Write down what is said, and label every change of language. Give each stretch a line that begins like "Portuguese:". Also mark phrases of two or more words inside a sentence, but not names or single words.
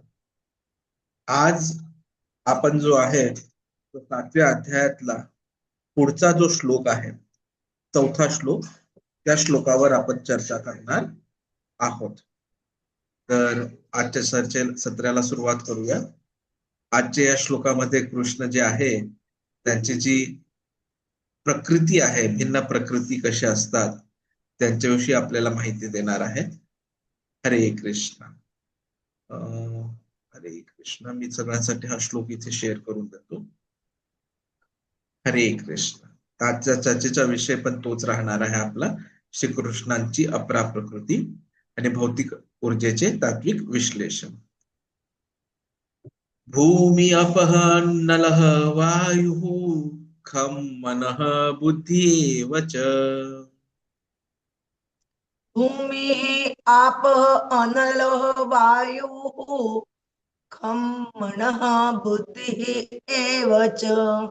Marathi: आज आपण जो आहे तो 7व्या अध्यायातला पुढचा जो श्लोक आहे, चौथा श्लोक, त्या श्लोकावर आपण चर्चा करणार आहोत. तर आजच्या सत्राला सुरुवात करूया. आजच्या या श्लोकामध्ये कृष्ण जे आहे त्यांची जी प्रकृती आहे, भिन्न प्रकृती कशा असतात त्यांच्याविषयी आपल्याला माहिती देणार आहे. हरे कृष्ण. हरे कृष्ण. मी सगळ्यांसाठी हा श्लोक इथे शेअर करून देतो. हरे कृष्ण. आजच्या चर्चेचा विषय पण तोच राहणार आहे आपला, श्रीकृष्णांची अपरा प्रकृती आणि भौतिक ऊर्जेचे तात्विक विश्लेषण.
Sanskrit: भूमि अपः नलः वायुः खं मनः बुद्धिः च. भूमि आप अनलः वायुः खं मनः बुद्धिः एव च.